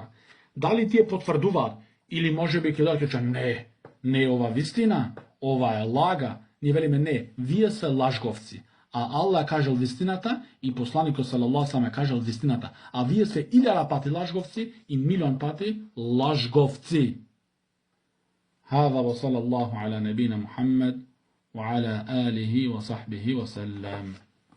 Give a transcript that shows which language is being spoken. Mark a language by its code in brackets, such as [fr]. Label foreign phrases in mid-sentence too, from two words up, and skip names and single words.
[mk] Дали тие потврдуваат или можеби ќе дојде не е ова вистина, ова е лага. Ние велиме не, вие се лажговци. А Аллах кажал вистината и посланикот [ar] صلى الله عليه [mk] кажал вистината. А вие се 1000 пати лажговци и 1.000.000 пати лажговци. [ar] هذا وصلى الله على نبينا محمد وعلى آله وصحبه وسلم.